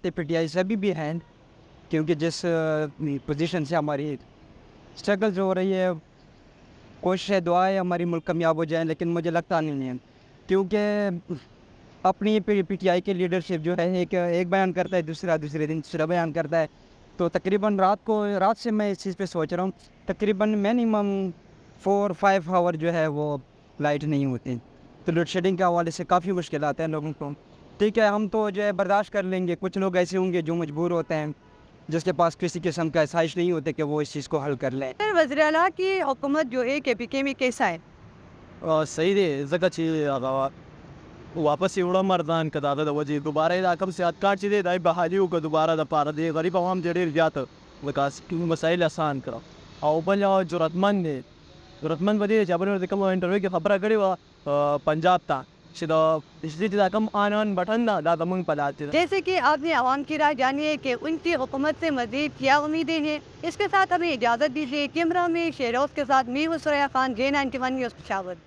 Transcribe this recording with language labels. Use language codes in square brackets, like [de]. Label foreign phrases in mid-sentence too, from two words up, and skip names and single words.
[ur] پی ٹی آئی سے ابھی بھی ہیں، کیونکہ جس پوزیشن سے ہماری اسٹرگلز ہو رہی ہے، کوشش ہے، دعا ہے ہماری ملک کامیاب ہو جائیں، لیکن مجھے لگتا نہیں ہے، کیونکہ اپنی پی ٹی آئی کی لیڈرشپ جو ہے ایک بیان کرتا ہے، دوسرے دن دوسرا بیان کرتا ہے، تو تقریباً رات سے میں اس چیز پہ سوچ رہا ہوں، تقریباً منیمم 4-5 آور جو ہے وہ لائٹ نہیں ہوتی، تو لوڈ شیڈنگ کے حوالے سے کافی مشکلات ہیں لوگوں کو۔ ٹھیک ہے، ہم تو جو ہے برداشت کر لیں گے، کچھ لوگ ایسے ہوں گے جو مجبور ہوتے ہیں، جس کے پاس کسی قسم کا آسائش نہیں ہوتے کہ وہ اس چیز کو حل کر لیں۔ وزیر اعلیٰ کی حکومت جو ہے کے پی کے میں کیسا ہے؟ [ps] صحیح دی ځکه چې واپس یې وړه مردان که د هغه د وجې دوباره یې دا کوم سیادکار چې دی دا یې بحالي وکړه دوباره دپاره د غریب عوام دی ډېر زیات لکه مسایل اسان کړه، او بل جرأتمند دی، جرأتمند به دی چې هغه ورته کوم انټرویو کې خبره کړې وه پنجاب ته چې د بجلی دا کوم [en] on button [ps] دا دا زمونږ په لاس کې ده۔ [ur] جیسے کہ آپ نے عوام کی رائے جانی ہے کہ ان کی حکومت سے مزید کیا امیدیں ہیں، اس کے ساتھ ہمیں اجازت دیجیے۔ کیمرہ میں شیروز کے ساتھ میں ہوں سوریا خان، J91 نیوز پشاور۔